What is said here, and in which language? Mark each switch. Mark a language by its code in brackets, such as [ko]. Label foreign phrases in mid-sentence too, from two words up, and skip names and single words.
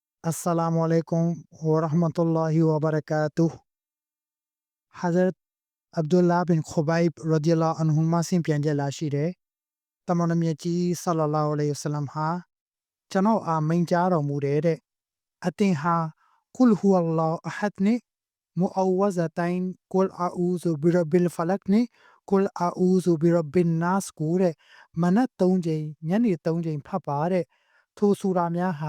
[ar] السلام عليكم ورحمة الله وبركاته. [my] Hazrat Abdullah bin Khubayb [ar] رضي الله عنه [my] မှဆင့်ပြန်ချက်လာရှိတယ်။တမန်တော်မြတ်ကြီးဆလ္လာလာဟူအလိုင်ဝါဆလမ်ဟာကျွန်တော်အားမိန့်ကြားတော်မူတယ်တဲ့အသင်ဟာကုလ်ဟူဝလ္လာဟ်အဟဒ်နဲ့မူအဝဇတိုင်ကုလ်အာအူဇူဘီရဘ်ဘီလ်ဖလတ်နဲ့ကုလ်အာအူဇူဘီရဘ်ဘင်နာစ်ကိုတဲ့မနက်3ချိန်ညနေ3ချိန်ဖတ်ပါတဲ့ထိုဆူရာများဟာ